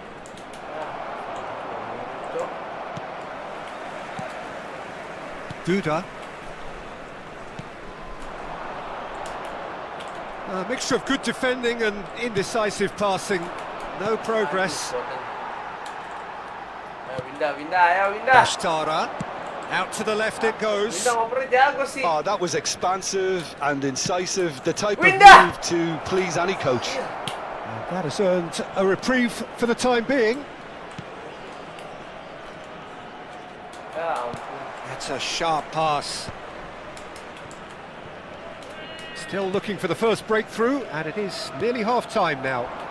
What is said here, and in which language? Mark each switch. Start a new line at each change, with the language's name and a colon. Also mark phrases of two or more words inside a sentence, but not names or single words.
English: Duda. A mixture of good defending and indecisive passing. No progress.
Indonesian: Ayo Windah. Bastara.
English: Out to the left it goes.
Indonesian: Windah ngopernya jago sih.
English: Oh, that was expansive and incisive, the type Windah! of move to please any coach. That has earned a reprieve for the time being.
Indonesian: Ya ampun.
English: It's a sharp pass. Still looking for the first breakthrough, and it is nearly half-time now.